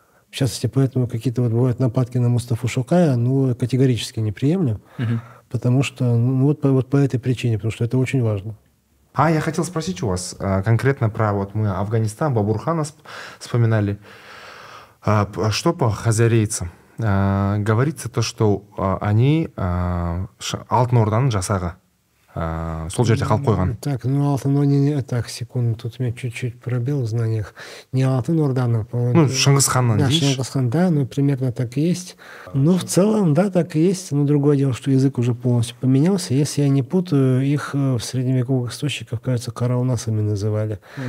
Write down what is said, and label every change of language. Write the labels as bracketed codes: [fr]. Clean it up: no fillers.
[ru] В частности, поэтому какие-то бывают нападки на Мустафу Шокая, категорически не приемлем, потому что, по этой причине, потому что это очень важно. Я хотел спросить у вас конкретно про, мы Афганистан, Бабурхана вспоминали, что по хазарейцам? Говорится то, что они [kk] Алтын Орданың жасағы, сол жерде қалып қойған. Так, секунду, тут у меня чуть-чуть пробел в знаниях. Не Алтын Орданың, [ru] по-моему. [kk] Шыңғысханнан. [ru] Да, Шыңғысхан, да, примерно так и есть. В целом, да, так и есть. Но другое дело, что язык уже полностью поменялся. Если я не путаю, их в средневековых источниках, кажется, караунасами называли.